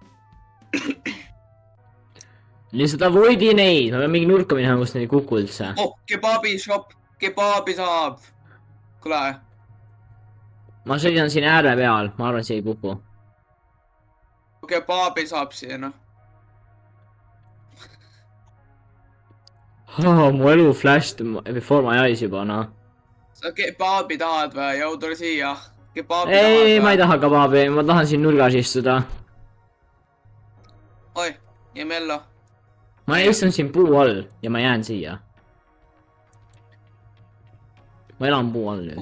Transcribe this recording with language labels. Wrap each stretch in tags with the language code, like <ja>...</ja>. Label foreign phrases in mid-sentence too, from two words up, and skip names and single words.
<et>lihtsalt avoidi neid, ma pean mingi nurka minema, kus neid ei kuku üldse. Kebabi shop, kebabi saab. Kule. ma sõidan siin ääre peal, ma arvan, see ei kuku. Kebabi saab siin. mu elu</et> <en>flashed before my eyes</en> <et>juba, noh. sa kebabi tahad või? Jõu, tule siia. Kebabi ei, tahad ma ei taha kebabi, ma tahan siin nurgas istuda. Oi, Jemello. ma istun siin puu all ja ma jään siia. ma elan puu all nüüd.</et>